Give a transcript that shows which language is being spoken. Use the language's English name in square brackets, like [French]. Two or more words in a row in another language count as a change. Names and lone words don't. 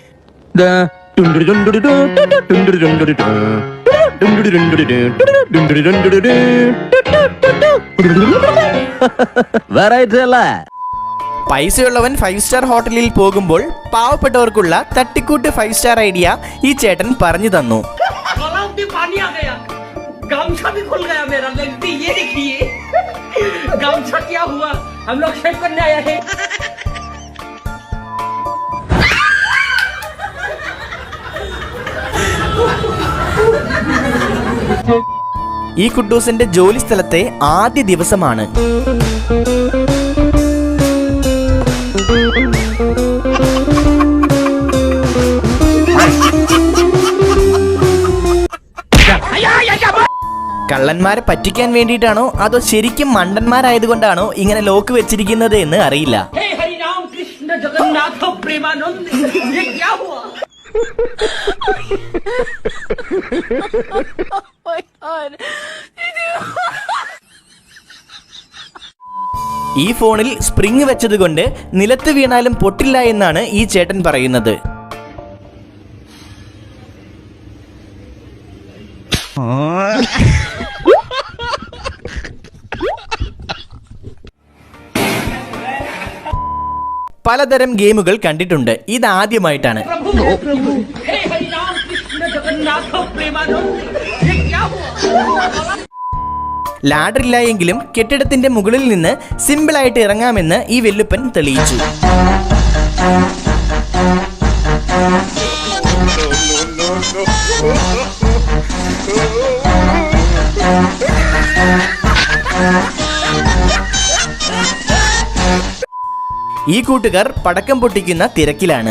[Malayalam] പൈസയുള്ളവൻ [English] 5 star hotel [Malayalam] പോകുമ്പോൾ പാവപ്പെട്ടവർക്കുള്ള തട്ടിക്കൂട്ട് [English] 5 star idea [Malayalam] ഈ ചേട്ടൻ പറഞ്ഞു തന്നു. [Hindi] पानी आ गया, गामछा भी खुल गया मेरा। लगती ये देखिए, गामछा क्या हुआ, हम लोग शेव करने आए हैं। [Malayalam] ഈ കുട്ടൂസിന്റെ ജോലി സ്ഥലത്തെ ആദ്യ ദിവസമാണ്. കള്ളന്മാരെ പറ്റിക്കാൻ വേണ്ടിയിട്ടാണോ അതോ ശരിക്കും മണ്ടന്മാരായതുകൊണ്ടാണോ ഇങ്ങനെ ലോക്ക് വെച്ചിരിക്കുന്നത് എന്ന് അറിയില്ല. [Hindi] हे हरि राम कृष्ण जगन्नाथ प्रेमानंद, ये क्या हुआ? [Malayalam] ഈ ഫോണിൽ സ്പ്രിങ് വെച്ചതുകൊണ്ട് നിലത്ത് വീണാലും പൊട്ടില്ല എന്നാണ് ഈ ചേട്ടൻ പറയുന്നത്. പലതരം ഗെയിമുകൾ കണ്ടിട്ടുണ്ട്, ഇതാദ്യമായിട്ടാണ്. [Hindi] हे हरि राम कृष्ण जगन्नाथ प्रेमानंद, ये क्या हुआ? [Malayalam] ലാഡറില്ല എങ്കിലും കെട്ടിടത്തിന്റെ മുകളിൽ നിന്ന് സിമ്പിളായിട്ട് ഇറങ്ങാമെന്ന് ഈ വെല്ലുപ്പൻ തെളിയിച്ചു. ഈ കൂട്ടുകാർ പടക്കം പൊട്ടിക്കുന്ന തിരക്കിലാണ്.